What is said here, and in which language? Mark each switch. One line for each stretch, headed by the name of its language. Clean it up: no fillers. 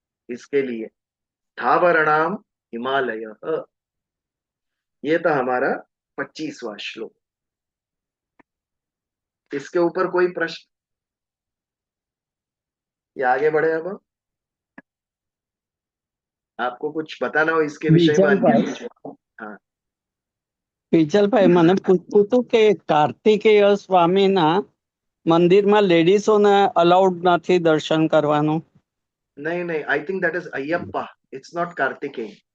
Hindi: इसके लिए स्थावरणाम हिमालय, ये था हमारा 25वां श्लोक। इसके ऊपर कोई प्रश्न या आगे बढ़े? अब आपको कुछ बताना हो इसके विषय में, अन्य
Gujarati: વિજલભાઈ
Hindi: कुछ? हाँ,
Gujarati: વિજલભાઈ મને પૂછવું હતું કે કાર્તિકેય સ્વામીના મંદિરમાં લેડીઝોને અલાઉડ નથી દર્શન કરવાનું.
Hindi: नहीं नहीं,
English: I think that is Ayyappa, it's not Kartikeya.